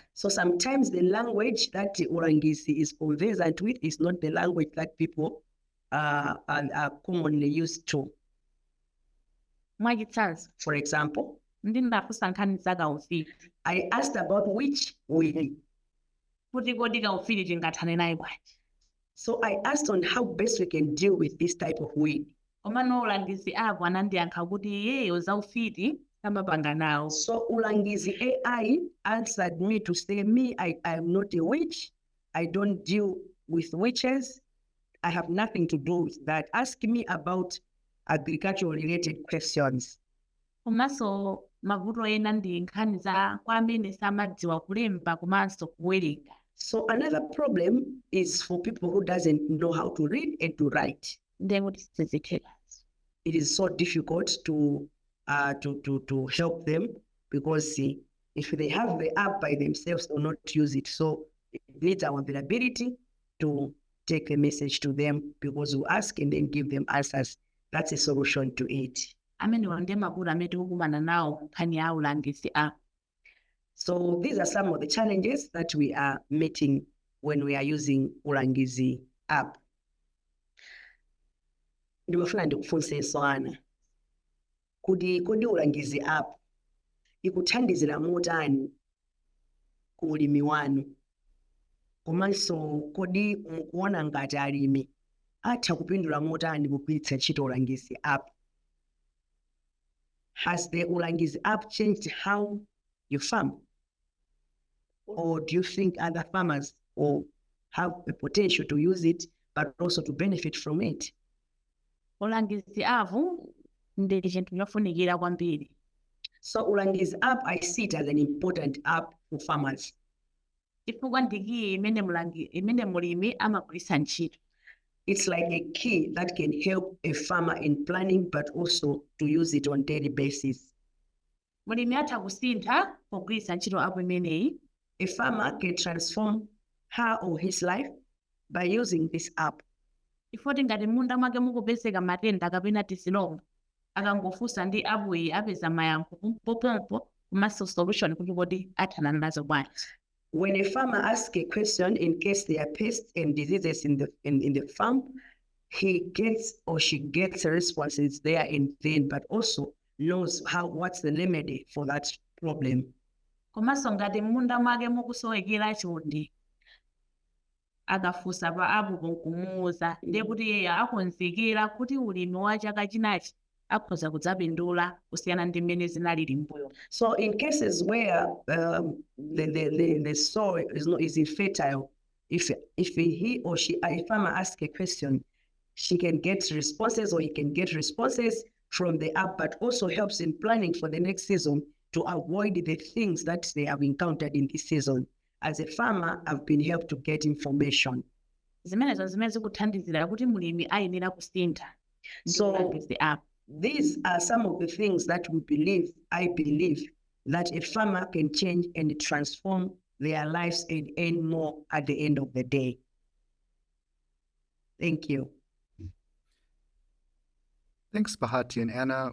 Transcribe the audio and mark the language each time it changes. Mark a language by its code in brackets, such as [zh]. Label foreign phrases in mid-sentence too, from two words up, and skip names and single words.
[en] So sometimes the language that Ulangizi is conversant with is not the language that people are commonly used to. [ny] Mwachitsanzo, [en] For example, [ny] ndinafunsa nkhani za kaufiti. [en] I asked about which will. [ny] Kuti kodi kaufiti tingathane naye bwanji. [en] So I asked on how best we can deal with this type of weed. [ny] Komano Ulangizi app anandiyankha kuti iyeyo zaufiti amapanga nawo. [en] So Ulangizi AI answered me to say, me, I am not a witch. I don't deal with witches. I have nothing to do with that. Ask me about agricultural related questions. [ny] Komanso mavuto ena ndi nkhani za kwa amene samadziwa kulemba komanso kuwerenga. [en] So another problem is for people who doesn't know how to read and to write. [ny] Ndiye kuti sizitheka. [en] It is so difficult to help them because if they have the app by themselves, they will not use it. So it needs our availability to take a message to them because we ask and then give them answers. That's a solution to it. [ny] Amene ndiye mavuto amene tikukumana nawo nkhani ya Ulangizi app. [en] So these are some of the challenges that we are meeting when we are using Ulangizi app. [ny] Ndimafuna ndikufunse Swana. Kodi Ulangizi app ikuthandizira motani ku ulimi wanu? Komanso kodi mukuona ngati alimi atha kupindula motani kugwiritsa ntchito Ulangizi app? [en] Has the Ulangizi app changed how you farm? Or do you think other farmers will have the potential to use it, but also to benefit from it? [ny] Ulangizi app ndi chinthu chofunikira kwambiri. [en] So Ulangizi app, I see it as an important app for farmers. [ny] Chifukwa ndikiyi imene mulimi amagwiritsa ntchito. [en] It's like a key that can help a farmer in planning, but also to use it on daily basis. [ny] Mulimi atha kusintha pogwiritsa ntchito app imeneyi. [en] A farmer can transform her or his life by using this app. [ny] Ifoti ngati munda mwake mukupezeka matenda kapena tizilombo, akangofunsa ndi app iyi apeza mayankho pompopompo komanso solution kuti kodi athana nazo bwanji. [en] When a farmer asks a question in case there are pests and diseases in the farm, he gets or she gets responses there and then, but also knows what's the remedy for that problem. [ny] Komanso ngati munda mwake mukusowekera chonde, akafunsa pa app kumuwuza ndiye kuti iye akonzekera kuti ulimi wa chaka chinachi akhoza kudzapindula kusiyana ndi mmene zinalili mbuyo. [en] So in cases where the soil is infertile, if he or she, a farmer asks a question, she can get responses or he can get responses from the app, but also helps in planning for the next season to avoid the things that they have encountered in this season. As a farmer, I've been helped to get information. [ny] Zimenezo zimene zikuthandizira kuti mulimi ayenera kusintha. [en] So the app. These are some of the things that I believe, that a farmer can change and transform their lives and earn more at the end of the day. Thank you. Thanks, Bhahati and Anna.